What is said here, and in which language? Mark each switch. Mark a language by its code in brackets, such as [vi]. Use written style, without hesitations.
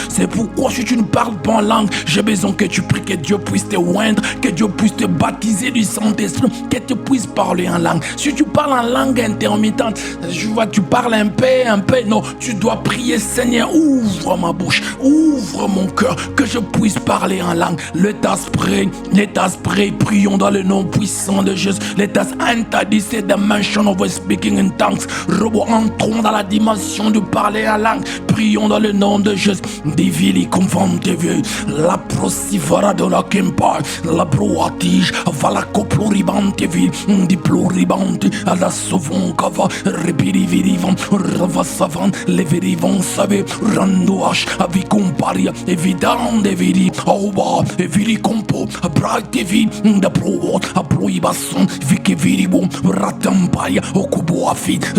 [fr] C'est pourquoi si tu ne parles pas en langue, j'ai besoin que tu pries, que Dieu puisse te oindre, que Dieu puisse te baptiser du Saint-Esprit, que tu puisses parler en langue. Si tu parles en langue intermittente, je vois tu parles un peu, non, tu dois prier, Seigneur, ouvre ma bouche, ouvre mon cœur, que je puisse parler en langue. [en] Let us pray, [fr] prions dans le nom puissant de Jésus. [en] Let us enter this dimension of speaking in tongues. [fr] Entrons dans la dimension de parler en langue. Prions dans le nom de Jésus. Divili confontevi, la prosivara de la kempa, la broatige, vala coploribantevi, di ploribante, à la sauvon cava, repirivirivant, ravasavant, leverivant save, randouach, avicomparia, évident de viri, auba, viri compo, bractevi, da pro, a proibasson, vikiviribo, ratamparia, okuboafi,